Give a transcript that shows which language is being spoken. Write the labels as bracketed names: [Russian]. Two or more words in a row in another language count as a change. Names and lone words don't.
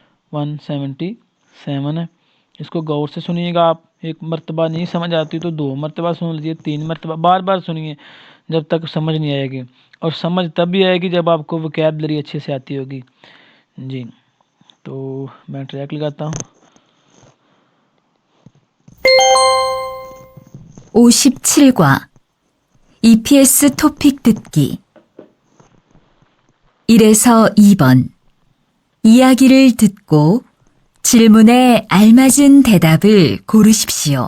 [Urdu] 177 ہے، اس کو غور سے سنیے گا. آپ ایک مرتبہ نہیں سمجھ آتی تو 2 مرتبہ سن لیجیے، 3 مرتبہ بار بار سنیے جب تک سمجھ نہیں آئے گی. اور سمجھ تب بھی آئے گی جب آپ کو وکیبلری اچھے سے آتی ہوگی. جی تو میں ٹریک لگاتا ہوں. [Korean] 57과 EPS 토픽 듣기 1에서 2번 이야기를 듣고 질문에 알맞은 대답을 고르십시오.